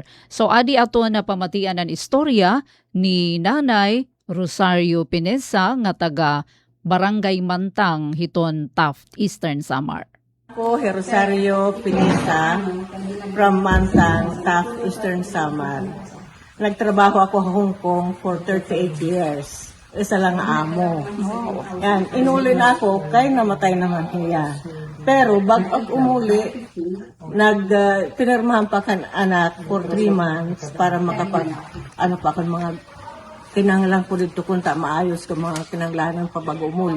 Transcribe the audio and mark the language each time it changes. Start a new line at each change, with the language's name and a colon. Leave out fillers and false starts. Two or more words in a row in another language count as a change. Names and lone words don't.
Waray: So adi ato na pamatian ang istorya ni Nanay Rosario Pinesa nga taga Barangay Mantang hiton Taft Eastern Samar. Ako, Rosario Pinesa from Mantang, Taft, Eastern Samar. Nagtrabaho ako sa Hong Kong
English: for 38 years.
Waray: Isa lang amo. Yan, inuli na ako, kaya namatay naman niya. Pero bago umuli, pinirmahan pa kan anak
English: for 3 months
Waray: para pa kan mga kinanglan ko dito kung maayos ko mga kinanglanan pa bago umuli.